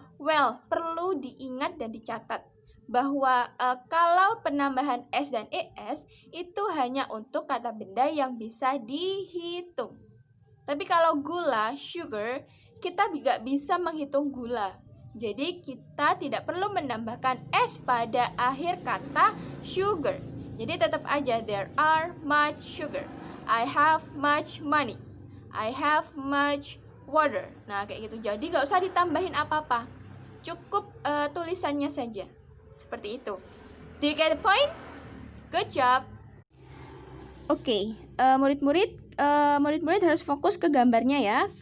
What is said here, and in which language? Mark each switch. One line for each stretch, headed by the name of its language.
Indonesian: Well, perlu diingat dan dicatat bahwa kalau penambahan S dan ES itu hanya untuk kata benda yang bisa dihitung. Tapi kalau gula, sugar, kita nggak bisa menghitung gula. Jadi kita tidak perlu menambahkan S pada akhir kata sugar. Jadi tetap aja
English: there are much sugar. I have much money. I have much water. Nah kayak gitu.
Indonesian: Jadi nggak usah ditambahin apa-apa. Cukup tulisannya saja. Seperti itu.
English: Do you get the point? Good job.
Indonesian: Oke, murid-murid harus fokus ke gambarnya ya.